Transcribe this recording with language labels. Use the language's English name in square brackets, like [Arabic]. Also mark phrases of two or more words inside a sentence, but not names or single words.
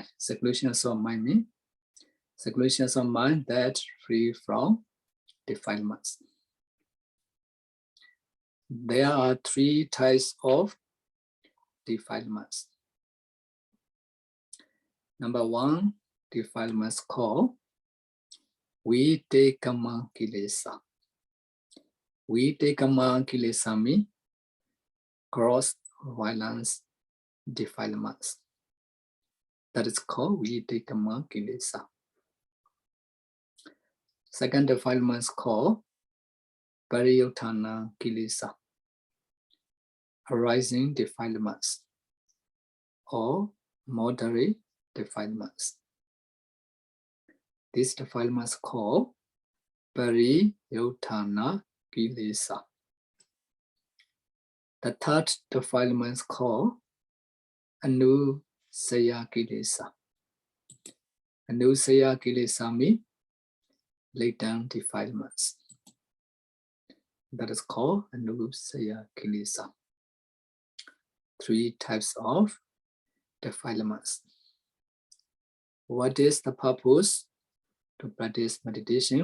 [English] Seclusions of mind means seclusions of mind that free from defilements. There are 3 types of defilements. Number 1, defilements called [Pali] Vitekama kilesa. Vitekama kilesa [English] means gross violence defilements. That is called [Pali] Vitekama kilesa. [English] Second defilement is called [Pali] Pariyutthana kilesa, [English] arising defilements or moderate defilements. This defilement is called [Pali] Pariyutthana kilesa. [English] The third defilement is called [Pali] Anusaya kilesa. Anusaya kilesa [English] means latent defilements. That is called [Pali] Anusaya kilesa. [English] 3 types of defilements. What is the purpose to practice meditation?